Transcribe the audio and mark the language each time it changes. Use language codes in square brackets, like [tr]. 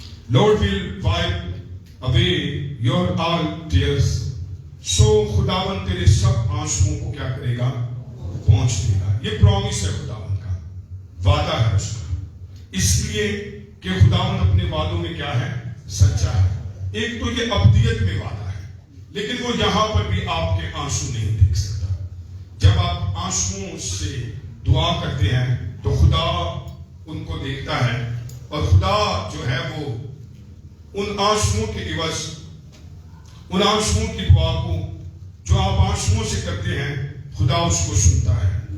[en] Lord will wipe away your all tears. [ur] So خداوند تیرے سب آنسوؤں کو کیا کرے گا؟ پہنچ دے گا. یہ پرومس ہے خداوند کا، وعدہ ہے اس کا. اس لیے کہ خداوند اپنے وعدوں میں کیا ہے؟ سچا ہے. ایک تو یہ ابدیت میں وعدہ ہے، لیکن وہ یہاں پر بھی آپ کے آنسو نہیں دیکھ سکتا. جب آپ آنسوؤں سے دعا کرتے ہیں تو خدا ان کو دیکھتا ہے، اور خدا جو ہے وہ ان آنسوؤں کے عوض، ان آنسوؤں کی دعا کو جو آپ آنسوؤں سے کرتے ہیں، خدا اس کو سنتا ہے.